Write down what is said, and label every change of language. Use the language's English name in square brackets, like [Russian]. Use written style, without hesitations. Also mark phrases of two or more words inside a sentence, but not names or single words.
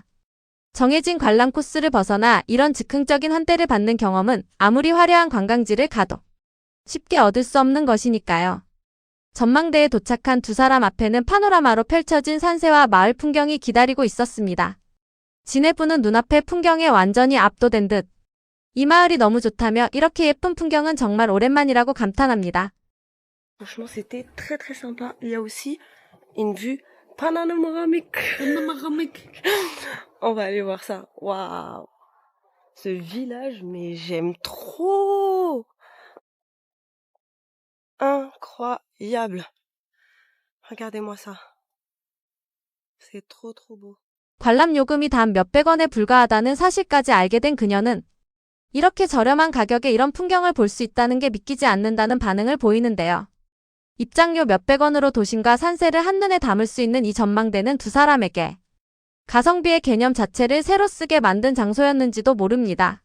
[Korean] 정해진 관람 코스를 벗어나 이런 즉흥적인 환대를 받는 경험은 아무리 화려한 관광지를 가도 쉽게 얻을 수 없는 것이니까요. 전망대에 도착한 두 사람 앞에는 파노라마로 펼쳐진 산세와 마을 풍경이 기다리고 있었습니다. 지네부는 눈앞의 풍경에 완전히 압도된 듯 이 마을이 너무 좋다며 이렇게 예쁜 풍경은 정말 오랜만이라고 감탄합니다. [French] Franchement, c'était très très sympa. Il y a aussi une vue panoramique. On va aller voir ça. Waouh. Ce village, mais j'aime trop. Incroyable. Regardez-moi ça. C'est trop trop beau. [Korean] 관람 요금이 단 몇백 원에 불과하다는 사실까지 알게 된 그녀는 이렇게 저렴한 가격에 이런 풍경을 볼 수 있다는 게 믿기지 않는다는 반응을 보이는데요. 입장료 몇백 원으로 도심과 산세를 한눈에 담을 수 있는 이 전망대는 두 사람에게 가성비의 개념 자체를 새로 쓰게 만든 장소였는지도 모릅니다.